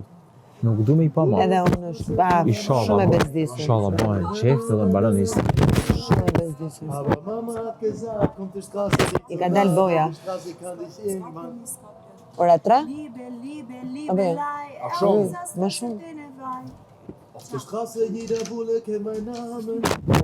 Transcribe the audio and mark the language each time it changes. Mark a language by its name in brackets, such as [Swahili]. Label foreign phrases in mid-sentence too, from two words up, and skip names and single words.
[Albanian] Nuk du me i pa ma. Edhe unë është shumë e bezdisur. Inshallah bajnë qeftë dhe mbaron isë. Shumë e bezdisur. I ka dalë boja. Ora 3? Apo jo? Më shumë. [German] Auf der Straße jeder Bulle kennt meinen Namen.